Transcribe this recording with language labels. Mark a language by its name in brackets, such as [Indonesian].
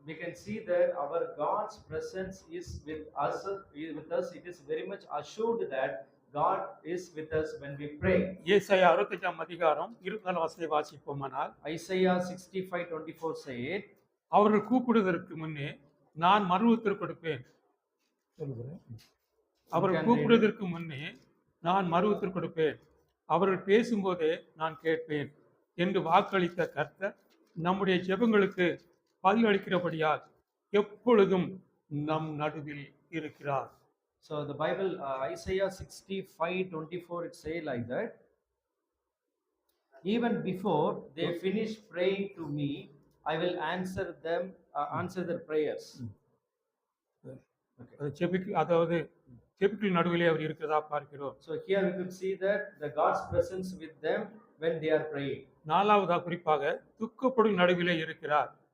[English] We can see that our God's presence is with us. It is very much assured that God is with us when we pray. [Tamil] ஏசாயா 65 அதிகாரம் 24 வசனத்தை வாசிப்போமானால், [English] Isaiah 65:24 said, [Tamil] அவர்கள் கூப்பிடுவதற்கு முன்னே நான் மறு உத்தரவு கொடுப்பேன். சொல்லுகிறேன். அவர்கள் கூப்பிடுவதற்கு முன்னே நான் மறு உத்தரவு கொடுப்பேன், அவர்கள் பேசும்போதே நான் கேட்பேன் என்று வாக்களித்த கர்த்தர் நம்முடைய ஜெபங்களுக்கு பதில் அளிக்கிறபடியால் எப்பொழுதும் நம் நடுவில் இருக்கிறார். [English] So the Bible, Isaiah 65:24, it say like that, even before they finish praying to me, I will answer their prayers. [Tamil] அது அதாவது ஜெபிக்கிற நடுவிலே அவர் இருக்கிறதா பார்க்கிறோம். [English] So here we could see that the God's presence with them when they are praying. [Tamil] நாலாவதா குறிப்பாக துக்கப்படும் நடுவிலே இருக்கிறார்.